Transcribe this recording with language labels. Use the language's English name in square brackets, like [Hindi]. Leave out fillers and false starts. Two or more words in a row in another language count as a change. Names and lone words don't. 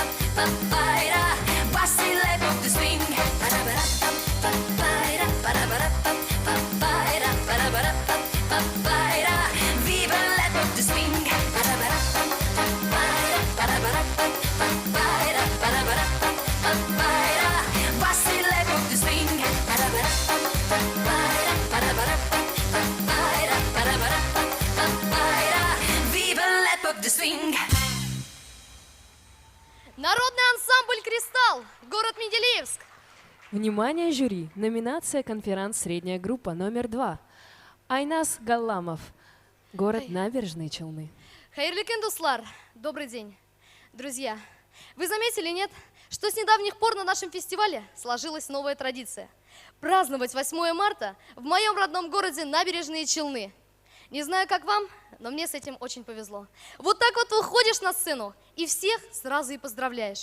[Spanish] Ba-da-ba-da-ba-ba-da. Vacilemos de swing. Ba-da-ba-da-ba-ba-da. Ba-da-ba-da-ba-ba-da. Ba-da-ba-da-ba-ba-da. [French] Viva l'époque de swing. Ba-da-ba-da-ba-ba-da. Ba-da-ba-da-ba-ba-da. Ba-da-ba-da-ba-ba-da. [Spanish] Vacilemos de swing. Ba-da-ba-da-ba-ba-da. Ba-da-ba-da-ba-ba-da. Ba-da-ba-da-ba-ba-da. [French] Viva l'époque de swing. [Russian] Народный ансамбль «Кристалл», город Менделеевск. Внимание, жюри! Номинация «Конферанс. Средняя группа» номер 2. Айнас Галламов, город Набережные Челны. [Tatar] Хайырлы дуслар, [Russian] добрый день. Друзья, вы заметили, нет, что с недавних пор на нашем фестивале сложилась новая традиция – праздновать 8 марта в моем родном городе Набережные Челны. Не знаю, как вам, но мне с этим очень повезло. Вот так вот выходишь на сцену и всех сразу и поздравляешь.